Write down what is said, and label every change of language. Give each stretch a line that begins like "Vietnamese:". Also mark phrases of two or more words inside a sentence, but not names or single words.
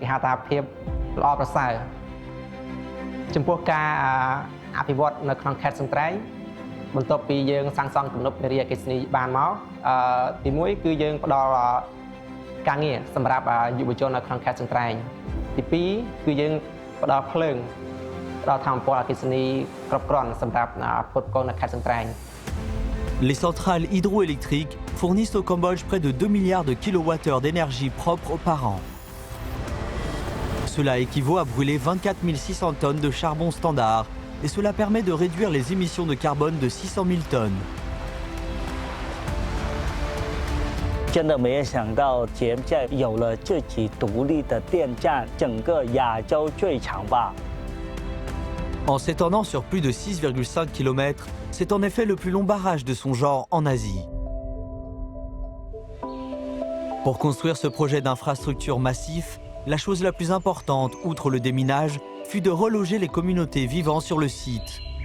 Khmer: ហៅថាភាពល្អប្រសើរចំពោះការអភិវឌ្ឍនៅក្នុងខេត្តសង្ត្រែងបន្ទាប់ពីយើងសាងសង់ទំនប់វារីអគ្គិសនីបានមកទី1គឺយើងផ្ដល់ការងារសម្រាប់យុវជននៅក្នុងខេត្តសង្ត្រែងទី2គឺយើងផ្ដល់ភ្លើងដល់ធម្មពលអគ្គិសនីគ្រប់គ្រាន់សម្រាប់ផ្គត់ផ្គង់នៅខេត្តសង្ត្រែង
French: Les centrales hydroélectriques fournissent au Cambodge près de 2 milliards de kilowattheures d'énergie propre par an. Cela équivaut à brûler 24 600 tonnes de charbon standard et cela permet de réduire les émissions de carbone de 600 000 tonnes.
Chinese: 真的没有想到柬埔寨有了自己独立的电站，整个亚洲最长吧。
French: En s'étendant sur plus de 6,5 km, c'est en effet le plus long barrage de son genre en Asie. Pour construire ce projet d'infrastructure massif, la chose la plus importante, outre le déminage, fut de reloger les communautés vivant sur le site.